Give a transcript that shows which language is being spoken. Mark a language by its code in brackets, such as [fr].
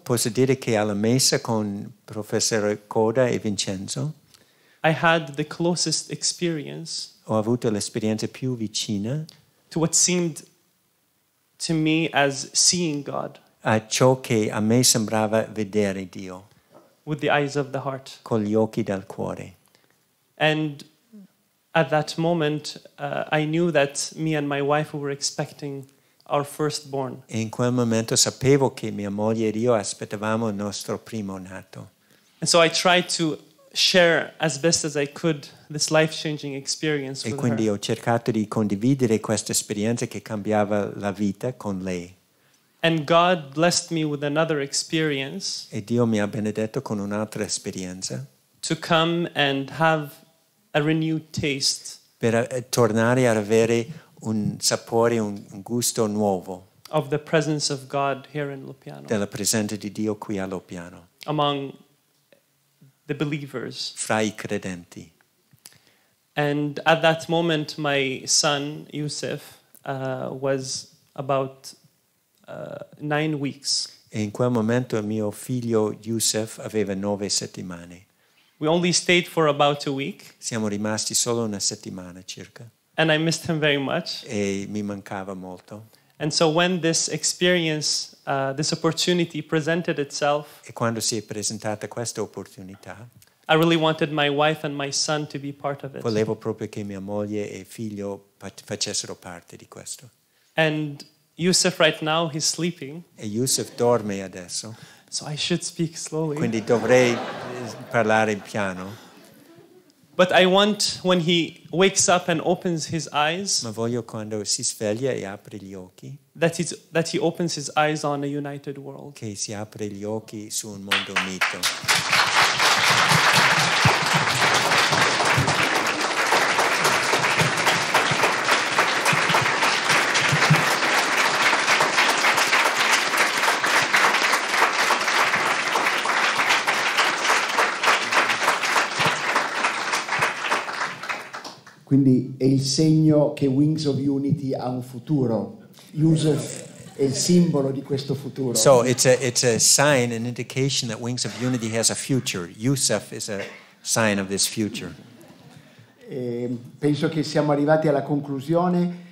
[it] Posso dire che alla messa con professore Koda e Vincenzo [en] I had the closest experience [it] ho avuto l'esperienza più vicina [en] to what seemed to me as seeing God [it] a ciò che a me sembrava vedere Dio [en] with the eyes of the heart. [it] con gli occhi del cuore. [en] And at that moment, I knew that me and my wife were expecting our firstborn. [it] E in quel momento sapevo che mia moglie ed io aspettavamo il nostro primo nato. [en] And so I tried to share as best as I could this life-changing experience [it] E [en] with [it] quindi [en] her. [it] ho cercato di condividere questa esperienza che cambiava la vita con lei. [en] And God blessed me with another experience [it] E Dio mi ha benedetto con un'altra esperienza [en] to come and have a renewed taste [it] per tornare ad avere un sapore, un gusto nuovo [en] of the presence of God here in Lopiano [it] della presenza di Dio qui a Lopiano, [en] among the believers. [it] fra i credenti. [en] And at that moment, my son, Yusuf, was about 9 weeks. [it] E in quel momento mio figlio Yusuf aveva 9 settimane. [en] We only stayed for about a week, [it] Siamo rimasti solo una settimana circa [en] and I missed him very much. [it] e mi mancava molto. [en] And so when this experience, this opportunity presented itself, [it] E quando si è presentata questa opportunità, [en] I really wanted my wife and my son to be part of it. [it] volevo proprio che mia moglie e figlio facessero parte di questo. [en] And Yusuf right now, he's sleeping, [it] E Yusuf dorme adesso, [en] so I should speak slowly. [it] quindi dovrei parlare piano, [en] But I want, when he wakes up and opens his eyes, [it] ma voglio quando si sveglia e apre gli occhi, [en] that he opens his eyes on a united world. [it] che si apre gli occhi su un mondo unito. Quindi è il segno che Wings of Unity ha un futuro. Yusuf è il simbolo di questo futuro. [en] So it's a sign, an indication that Wings of Unity has a future. Yusuf is a sign of this future. [it] Penso che siamo arrivati alla conclusione.